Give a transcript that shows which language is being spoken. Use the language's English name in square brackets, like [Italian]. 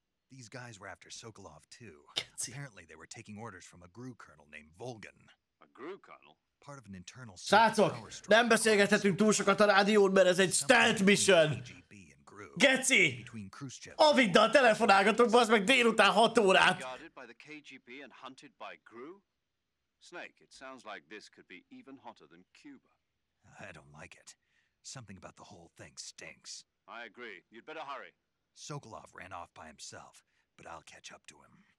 [English] These guys were after Sokolov too. Apparently they were taking orders from a GRU colonel named Volgan. A GRU colonel? Part of an internal [Hungarian] Srácok, nem beszélgethetünk túl sokat a rádión, mert ez egy [English] stealth mission! [Hungarian] Geci! Aviddal telefonálgatok, bazd meg délután 6 órát! [English] Guarded by the KGB and hunted by GRU? Snake, it sounds like this could be even hotter than Cuba. I don't like it. Something about the whole thing stinks. I agree. You'd better hurry. Sokolov ran off by himself, but I'll catch up to him.